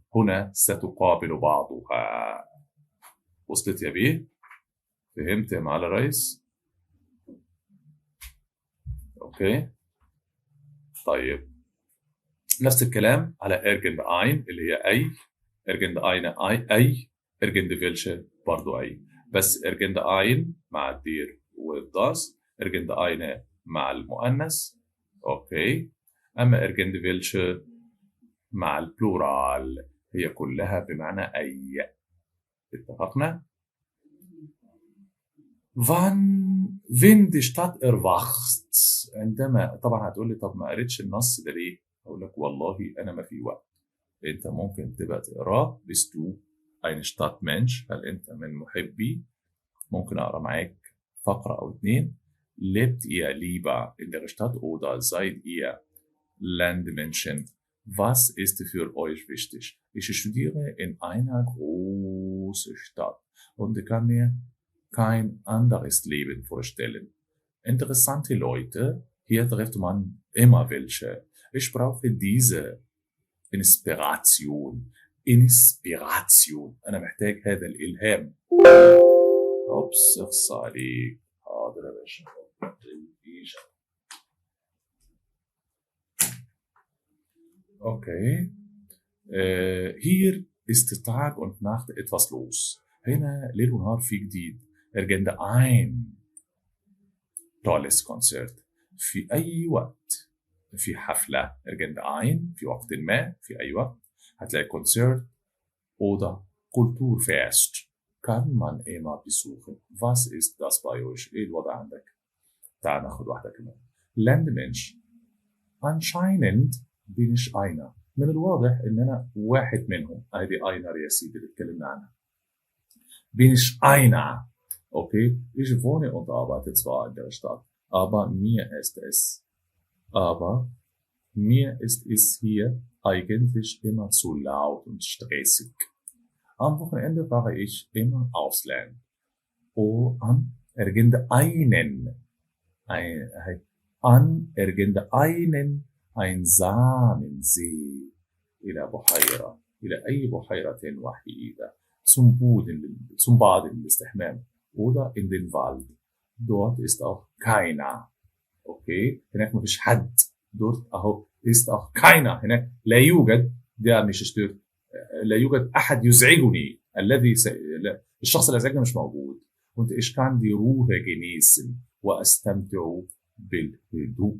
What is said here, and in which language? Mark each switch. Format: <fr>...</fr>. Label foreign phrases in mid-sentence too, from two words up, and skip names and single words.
<ar>هنا ستقابل بعضها. وصلت يا بيه؟ فهمت يا معالي الرئيس؟ اوكي. طيب نفس الكلام على</ar> <de>irgend ein</de> <ar>اللي هي اي.</ar> <de>irgend ein</de> <ar>اي.</ar> <de>irgend welche</de> <ar>برضو اي. بس</ar> <de>irgend ein</de> <ar>مع الدير والداس.</ar> <de>irgend ein</de> <ar>مع المؤنث. اوكي. اما</ar> <de>irgend welche</de> <ar>مع البلورال هي كلها بمعنى أي.</ar> <de>اتفقنا؟ wenn die Stadt erwacht.</de> <ar>عندما طبعا هتقول لي طب ما قريتش النص ده ليه؟ أقول لك والله أنا ما في وقت. أنت ممكن تبقى تقراه.</ar> <de>bist du ein Stadtmensch؟</de> <ar>هل أنت من محبي؟ ممكن أقرا معاك فقرة أو اتنين.</ar> <de>lebt ihr lieber in der Stadt oder seid ihr Landmenschen? Was ist für euch wichtig? Ich studiere in einer großen Stadt und kann mir kein anderes Leben vorstellen. Interessante Leute, hier trifft man immer welche. Ich brauche diese Inspiration.</de> <ar>أنا محتاج هذا الإلهام. أوبس اخص عليك. حاضر يا باشا.</ar> <de>Okay. Hier ist Tag und Nacht etwas los.</de> <ar>هنا ليل ونهار في جديد.</ar> <de>irgendein tolles Konzert.</de> <ar>في أي وقت في حفلة. irgendein في وقت ما في أي وقت هتلاقي</ar> <de>Konzert oder Kulturfest. kann man immer besuchen. Was ist das bei euch؟</de> <ar>إيه الوضع عندك؟ تعال ناخد واحدة كمان.</ar> <de>Landmensch. Anscheinend bin ich einer.</de> <ar>من الواضح ان انا واحد منهم. ادي اينر يا سيدي اللي اتكلمنا عنها.</ar> <de>bin ich einer. Okay, ich wohne und arbeite zwar in der Stadt, aber mir ist es hier eigentlich immer zu laut und stressig. Am Wochenende fahre ich immer aufs Land. an irgendeinen einsamen See.</de> <ar>إلى بحيرة. إلى أي بحيرة وحيدة.</ar> <de>zum Baden للاستحمام. oder in den Wald. Dort ist auch keiner.</de> <ar>Okay. هناك مفيش حد.</ar> <de>dort أهو ist auch keiner.</de> <ar>هناك لا يوجد. ده مش stört. لا يوجد أحد يزعجني. الشخص اللي يزعجني مش موجود.</ar> <de>und ich kann die Ruhe genießen</de> <ar>وأستمتع بالهدوء.</ar>